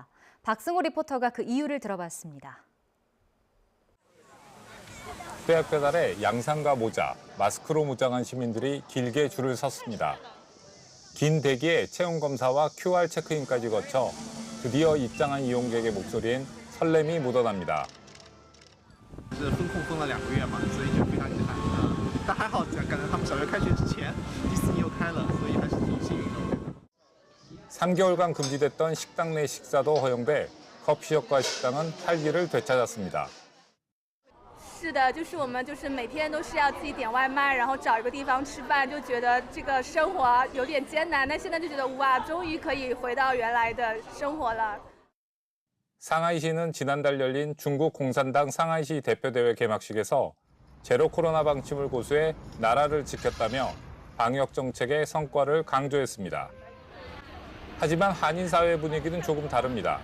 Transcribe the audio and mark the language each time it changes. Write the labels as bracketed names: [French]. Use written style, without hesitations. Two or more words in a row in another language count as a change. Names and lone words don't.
[Korean] 박승호 리포터가 그 이유를 들어봤습니다. 떼약 배달에 양산과 모자, 마스크로 무장한 시민들이 길게 줄을 섰습니다. 긴 대기에 체온 검사와 QR 체크인까지 거쳐 드디어 입장한 이용객의 목소리엔 설렘이 묻어납니다. [Chinese] 是封控封了2个月嘛，所以就非常遗憾。但还好，赶在他们小学开学之前，迪士尼又开了，所以还是挺幸运的。 [Korean] 3개월간 금지됐던 식당 내 식사도 허용돼 커피숍과 식당은 활기를 되찾았습니다. [Chinese] 是的，就是我们每天都是要自己点外卖，然后找一个地方吃饭，就觉得这个生活有点艰难。但现在就觉得哇，终于可以回到原来的生活了。 [Korean] 상하이시는 지난달 열린 중국 공산당 상하이시 대표대회 개막식에서 제로 코로나 방침을 고수해 나라를 지켰다며 방역 정책의 성과를 강조했습니다. 하지만 한인 사회 분위기는 조금 다릅니다.